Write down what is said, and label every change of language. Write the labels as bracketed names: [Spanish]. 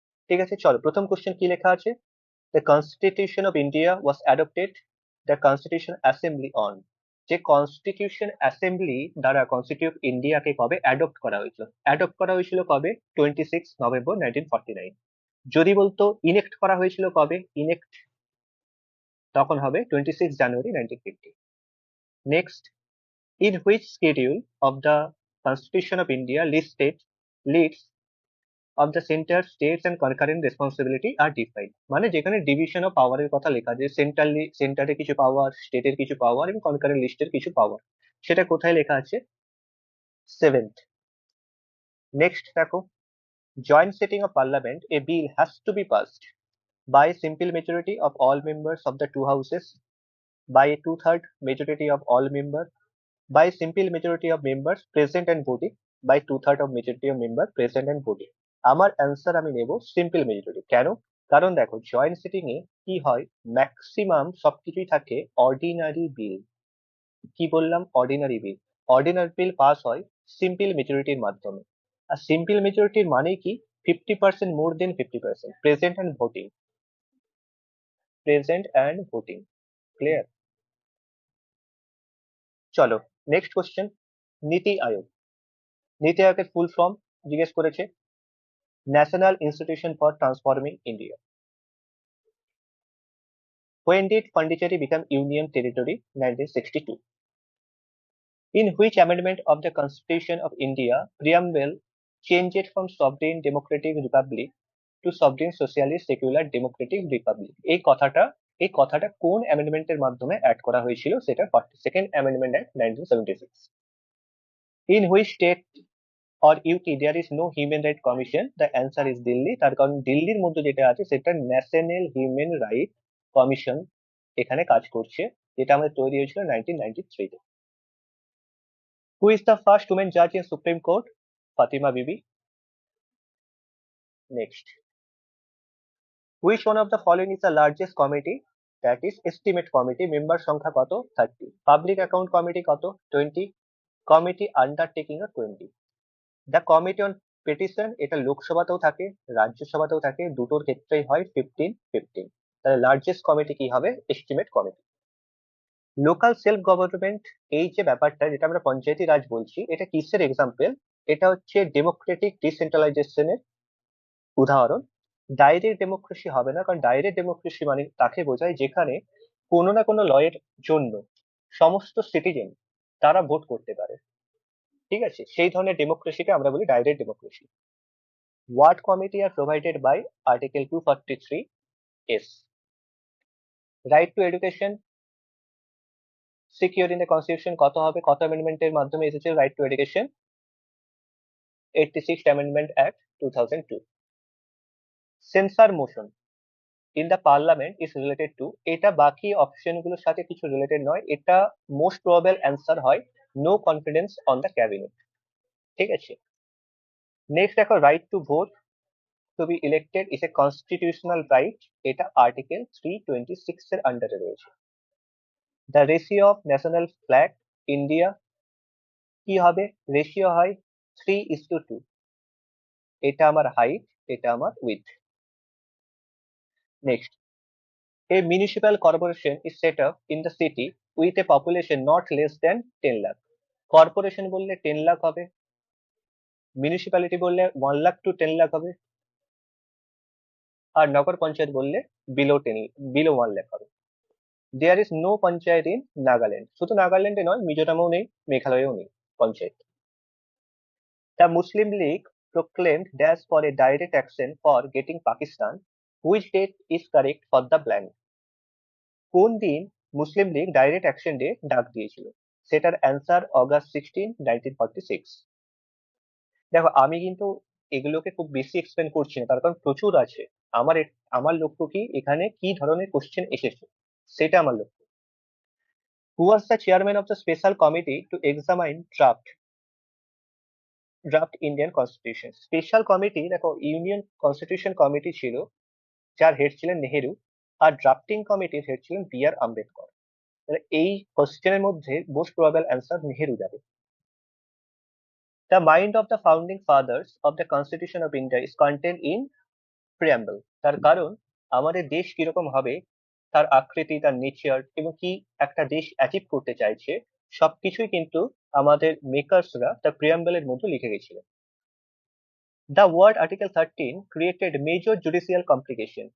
[Bangla] ঠিক আছে, চলো প্রথম কোশ্চেন কি লেখা আছে। [English] The constitution of India was adopted the constitution assembly on. [Bangla] যে কনস্টিটিউশন অ্যাসেম্বলি দ্বারা কনস্টিটিউট ইন্ডিয়াকে কবে অ্যাডপ্ট করা হয়েছিল, অ্যাডপ্ট করা হয়েছিল কবে, 26 নভেম্বর 1949। যদি বলতো ইনেক্ট করা হয়েছিল কবে, ইনেক্ট তখন হবে 26 জানুয়ারি 1950। [English] Next, in which schedule of the Constitution of India listed leads of the center states and concurrent responsibility are defined। [Bangla] মানে যেখানে ডিভিশন অফ পাওয়ারের কথা লেখা, যে সেন্টারে কিছু পাওয়ার, স্টেটের কিছু পাওয়ার এবং কনকারেন্ট লিস্টের কিছু পাওয়ার, সেটা কোথায় লেখা আছে, সেভেন্থ। [English] Next দেখো, joint sitting of parliament, a bill has to be passed by simple majority of all members of the two houses, by a two-third majority of all members, by simple majority of members present and voting, by two-third of majority of members present and voting। [Bangla] আমার answer আমি নেব simple majority. কেন? কারণ দেখো, joint sitting এ কি হয়, maximum সবকিছুই থাকে অর্ডিনারি বিল। কি বললাম, অর্ডিনারি বিল। অর্ডিনারি বিল পাস হয় সিম্পল মেজরিটির মাধ্যমে। আর সিম্পল মেজরিটির মানে কি, 50% মোর দেন 50% present and voting, present and voting. Clear? চলো নেক্সট কোশ্চেন, নীতি আয়োগ। নীতি আয়োগের ফুল ফর্ম জিজ্ঞেস করেছে, national institution for transforming India. [English] When did Pondicherry become Union Territory? 1962. In which amendment of the Constitution of India preamble changed from sovereign democratic republic to sovereign socialist secular democratic republic? [Bangla] এই কথাটা কোন অ্যামেন্ডমেন্টের মাধ্যমে add করা হয়েছিল, সেটা 42nd Amendment Act 1976। [English] In which state or UT there is no human right commission? The answer is Delhi. [Bangla] তার কারণ দিল্লির মধ্যে যেটা আছে সেটা ন্যাশনাল হিউম্যান রাইট কমিশন এখানে কাজ করছে, যেটা আমাদের তৈরি হয়েছিল 1993-তে। [English] Who is the first women Jaaz in supreme court? Fatima Bibi. Next, which one of the following is the largest committee? [Bangla] That is estimate committee. Member সংখ্যা কত? 30। পাবলিক অ্যাকাউন্ট কমিটি কত? 20। Committee undertaking 20। The committee on petition, এটা লোকসভাতেও থাকে রাজ্যসভাতেও থাকে, দুটোর ক্ষেত্রেই হয় 15-15। তাহলে লার্জেস্ট কমিটি কি হবে? Estimate committee. Local self government, এই যে ব্যাপারটা যেটা আমরা পঞ্চায়েতি রাজ বলছি, এটা কিসের এক্সাম্পল? এটা হচ্ছে ডেমোক্রেটিক ডিসেন্ট্রালাইজেশনের উদাহরণ। ডাইরেক্ট ডেমোক্রেসি হবে না, কারণ ডাইরেক্ট ডেমোক্রেসি মানে তাকে বোঝায় যেখানে কোনো না কোনো লয়ের জন্য সমস্ত সিটিজেন তারা ভোট করতে পারে। ঠিক আছে, সেই ধরনের ডেমোক্রেসিকে আমরা বলি direct democracy. [English] What committee are provided by Article 243(s)? Right to education secured in the constitution [Bangla] কত হবে, কত অ্যামেন্ডমেন্টের মাধ্যমে এসেছে [English] Right to education? 86th Amendment Act 2002। Censure motion in the parliament is related to, [Bangla] এটা বাকি অপশন গুলোর সাথে কিছু রিলেটেড নয়, [English] এটা most probable answer হয় no confidence on the cabinet. [Bangla] ঠিক আছে, নেক্সট দেখো, [English] right to vote to be elected is a constitutional right, [Bangla] এটা আর্টিকেল 326 এর আন্ডারে রয়েছে। [English] the ratio of national flag India [Bangla] কি হবে? রেশিও হয় 3:2। এটা আমার হাইট, এটা আমার with. Next, [English] A municipal corporation is set up in the city with a population not less than 10 lakh. [Bangla] Corporation বললে 10 লাখ হবে, মিউনিসিপ্যালিটি বললে 1 লাখ টু 10 লাখ হবে, আর নগর পঞ্চায়েত বললে বিলো 1 লাখ হবে। [English] There is no panchayat in Nagaland. [Bangla] শুধু নাগাল্যান্ডে নয়, মিজোরামেও নেই, মেঘালয়েও নেই panchayat. [English] The Muslim League proclaimed dash for a direct action for getting Pakistan. Which date is correct for the blank? [Bangla] কোন দিন মুসলিম লীগ ডাইরেক্ট অ্যাকশন ডে ডাক দিয়েছিল? সেটার অ্যান্সার অগাস্ট 16, 1946। দেখো, আমি কিন্তু এগুলোকে খুব বেশি এক্সপ্লেন করছি না, তার কারণ প্রচুর আছে। আমার লক্ষ্য কি, এখানে কি ধরনের কোশ্চেন এসেছে সেটা আমার লক্ষ্য। [English] Who was the chairman of the special committee to examine draft Indian constitution? [Bangla] Special committee, দেখো, ইউনিয়ন কনস্টিটিউশন কমিটি ছিল, যার হেড ছিলেন নেহেরু, আর ড্রাফটিং কমিটির হেড ছিলেন বি.আর. আম্বেদকর। এই কোশ্চেনের মধ্যে মোস্ট প্রবাবল অ্যান্সার নেহেরু যাবে। [English] The mind of the founding fathers of the Constitution of India is contained in preamble. [Bangla] তার কারণ আমাদের দেশ কিরকম হবে, তার আকৃতি, তার নেচার, এবং কি একটা দেশ অ্যাচিভ করতে চাইছে, সবকিছুই কিন্তু আমাদের মেকার্সরা তার প্রিয়াম্বলের মধ্যে লিখে গেছিলেন। [English] The word article 13 created major judicial complication.